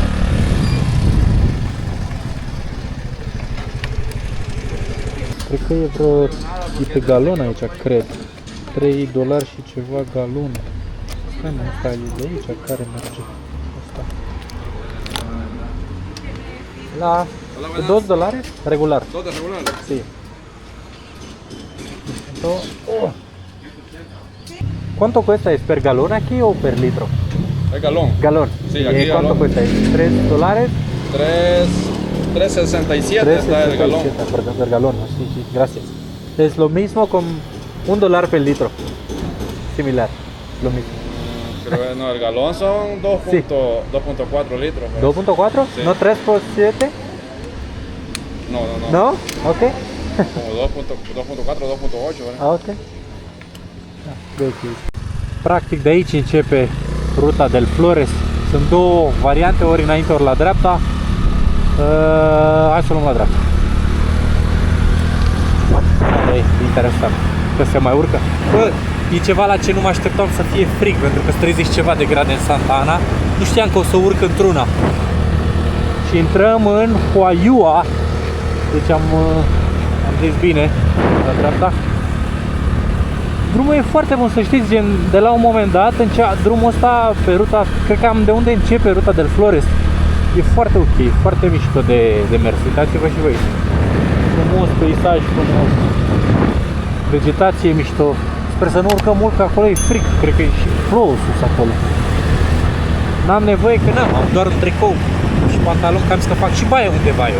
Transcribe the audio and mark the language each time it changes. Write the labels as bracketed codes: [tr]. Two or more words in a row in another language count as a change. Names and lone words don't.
[ro] Cred că e vreo pe galon aici, cred. $3 și ceva galon. Stai mă, asta e de aici, care merge? Asta. La $2 regular. [es] ¿Todo regular? Sí. Oh. ¿Cuánto cuesta? ¿Es per galón aquí o per litro? El galón. Galón. Sí, aquí ¿Cuánto galón. cuesta? $3? 3.67 está el galón. Perdón, per galón. Sí, sí, gracias. Es lo mismo con $1 per litro. Similar. Lo mismo. Pero no, el galón son 2.4 litros. ¿verdad? ¿2.4? Sí. ¿No 3 por 7? No, no, no. ¿No? Ok. Como 2.4, 2.8, ¿verdad? [ro] Ok. Practic de aici începe Ruta del Flores. Sunt două variante, ori înainte, ori la dreapta. Hai să luăm la dreapta. E interesant că se mai urcă. Bă, e ceva la ce nu mă așteptam să fie frig, pentru că sunt 30 ceva de grade în Santa Ana. Nu știam că o să urc într-una. Și intrăm în Huayua. Deci am mergeți bine la dreapta. Drumul e foarte bun, să știți, gen, de la un moment dat, drumul ăsta pe ruta, cred că am de unde începe ruta del Flores. E foarte ok, foarte mișto de mers. Uitați-vă și voi. Frumos, peisaj frumos. Vegetație mișto. Sper să nu urcăm mult, că acolo e fric. Cred că e și plouă sus acolo. N-am nevoie, că n-am, am doar un tricou și pantalon, că am zis că fac și baie undeva eu.